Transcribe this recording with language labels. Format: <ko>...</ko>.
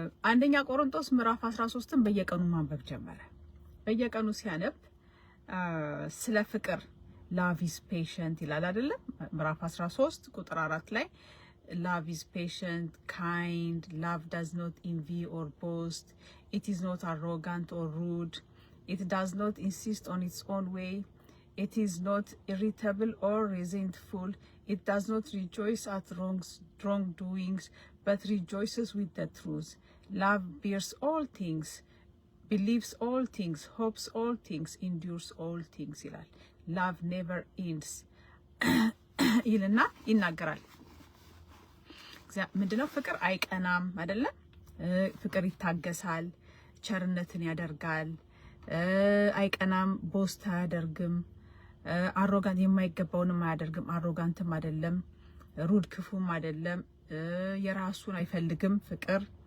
<am>አንደኛ ቆሮንቶስ ምዕራፍ 13ን በየቀኑ ማንበብ ጀመረ። በየቀኑ ሲያነብ ስለ ፍቅር</am> <en>love is patient</en> <am>ይላል አይደለም? ምዕራፍ 13 ቁጥር 4 ላይ</am> <en>love is patient, kind, love does not envy or boast, it is not arrogant or rude, it does not insist on its own way, it is not irritable or resentful, it does not rejoice at wrongdoings, but rejoices with the truth. Love bears all things, believes all things, hopes all things, endures all things ይላል። Love never ends</en> <am>ይልና ይናገራል። ምንድነው? ፍቅር አይቀናም አይደለም? ፍቅር ይታገሳል፣ ቸርነትን ያደርጋል፣ አይቀናም፣ ቦስት አያደርግም፣ አሮጋንት የማይገባውንም አያደርግም፣ አሮጋንትም አይደለም፣ ሩድ ክፉም አይደለም፣ የራሱን አይፈልግም። ፍቅር</am>